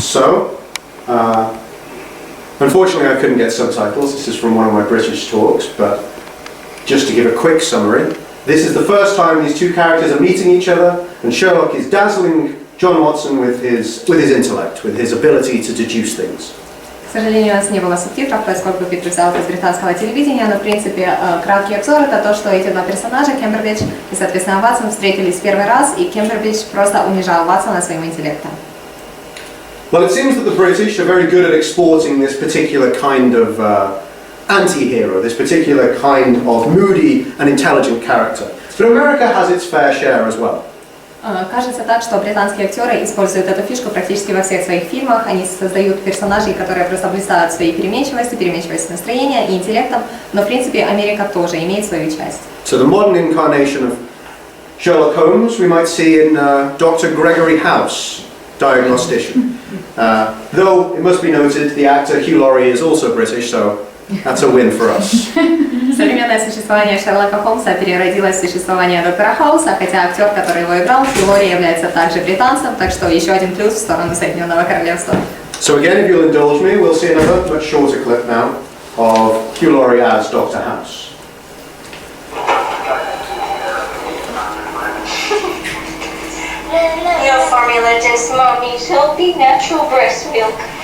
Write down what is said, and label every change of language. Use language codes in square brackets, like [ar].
[en] So, unfortunately I couldn't get subtitles, this is from one of my British talks, but just to give a quick summary, this is the first time these two characters are meeting each other, and Sherlock is dazzling John Watson with his intellect, with his ability to deduce things. [ru] К сожалению, у нас не было субтитров, поскольку Питер взял это из британского телевидения, но в принципе краткий обзор это то, что эти два персонажа, Кембербич и, соответственно, Ватсон, встретились в первый раз, и Кембербич просто унижал Ватсона своим интеллектом. [en] Well, it seems that the British are very good at exporting this particular kind of anti-hero, this particular kind of moody and intelligent character. But America has its fair share as well. [ru] Кажется так, что британские актеры используют эту фишку практически во всех своих фильмах. Они создают персонажей, которые просто блистают своей переменчивостью настроения и интеллектом, но в принципе Америка тоже имеет свою часть. [en] So the modern incarnation of Sherlock Holmes we might see in Dr. Gregory House, diagnostician. Though it must be noted the actor Hugh Laurie is also British, so that's a win for us. [ru] Современное существование Шерлока Холмса переродилось в существование доктора Хауса, хотя актер, который его играл, Хью Лори, является также британцем, так что еще один плюс в сторону Соединенного Королевства. [en] So again, if you'll indulge me, we'll see another much shorter clip now of Hugh Laurie as Dr. House. No formula, just mommy's healthy natural breast milk.